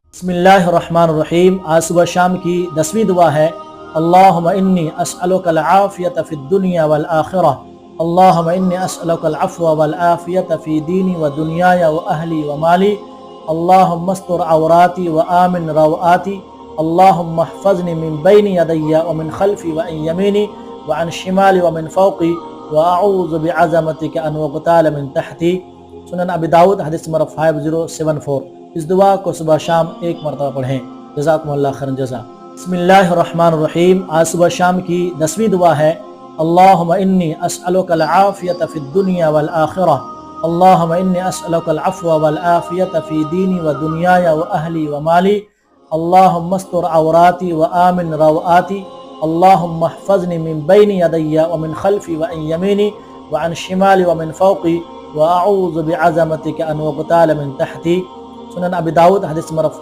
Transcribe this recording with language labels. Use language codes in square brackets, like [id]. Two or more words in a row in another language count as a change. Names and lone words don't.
[ar] بسم اللہ الرحمن الرحیم۔ [ur] آج صبح شام کی 10ویں دعا ہے۔ [ar] اللہم انی اسألک العافیۃ فی الدنیا والآخرہ، اللہم انی اسألک العفو والعافیۃ فی دینی و دنیای و اہلی و مالی، اللہم استر عوراتی و آمن روآتی، اللہم احفظنی من بین یدی ومن خلفی وعن یمینی وعن شمالی ومن فوقی واعوذ بعظمتک ان اغتال من تحتی۔ [ur] سنن ابی داؤد حدیث نمبر 5074۔ اس دعا کو صبح شام ایک مرتبہ پڑھیں۔ [ar] جزاکم اللہ خیر جزا۔ بسم اللہ الرحمن الرحیم۔ [ur] آج صبح شام کی 10ویں دعا ہے۔ [ar] اللہم انی اسألک العافیۃ فی الدنیا والآخرہ، اللہم انی اسألک العفو والعافیۃ فی دینی و دنیای و اہلی و مالی، اللہم استر عوراتی و آمن روآتی، اللہم احفظنی من بین یدی ومن خلفی وعن یمینی وعن شمالی ومن فوقی واعوذ بعظمتک ان اغتال من تحتی۔ [ur] سنن ابی داؤد حدیث نمبر